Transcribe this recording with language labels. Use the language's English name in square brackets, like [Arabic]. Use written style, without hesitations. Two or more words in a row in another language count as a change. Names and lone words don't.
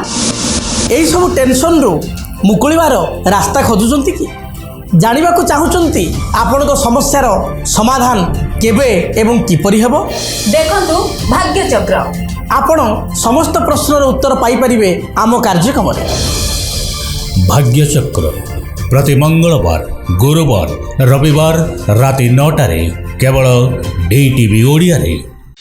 [Odia] ଏହିସବୁ ଟେନସନ୍ରୁ ମୁକୁଳିବାର ରାସ୍ତା ଖୋଜୁଛନ୍ତି କି? ଜାଣିବାକୁ ଚାହୁଁଛନ୍ତି ଆପଣଙ୍କ ସମସ୍ୟାର ସମାଧାନ କେବେ ଏବଂ କିପରି ହେବ? ଦେଖନ୍ତୁ ଭାଗ୍ୟଚକ୍ର। ଆପଣ ସମସ୍ତ ପ୍ରଶ୍ନର ଉତ୍ତର ପାଇପାରିବେ ଆମ କାର୍ଯ୍ୟକ୍ରମରେ। ଭାଗ୍ୟଚକ୍ର ପ୍ରତି ମଙ୍ଗଳବାର ଗୁରୁବାର ରବିବାର ରାତି 9ଟାରେ କେବଳ DTV ଓଡ଼ିଆ ରେ।